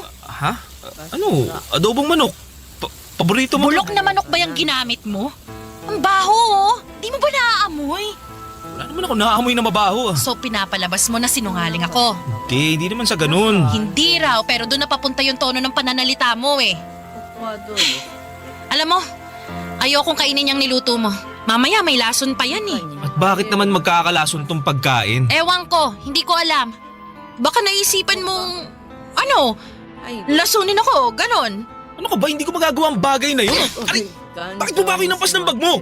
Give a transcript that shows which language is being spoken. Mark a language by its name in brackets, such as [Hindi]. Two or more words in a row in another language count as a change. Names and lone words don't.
[Filipino] Ha? Ano? Adobong manok? Paborito mo? Bulok na manok ba yung ginamit mo? Ang baho, oh. Di mo ba naaamoy? Wala naman ako naaamoy na mabaho. So pinapalabas mo na sinungaling ako. Hindi naman sa ganun. Hindi raw, pero doon napapunta yung tono ng pananalita mo eh. [Japanese] ここはどうです [Filipino] Alam mo, ayokong kainin yung niluto mo. Mamaya may lason pa yan eh. At bakit naman magkakalason tong pagkain? Ewan ko, hindi ko alam. Baka naisipan mong, ano, [Japanese] はい [Filipino] lasunin ako, ganon. Ano ka ba? Hindi ko magagawa ang bagay na yun. Aray, bakit mo ba ako inampas ng bag mo?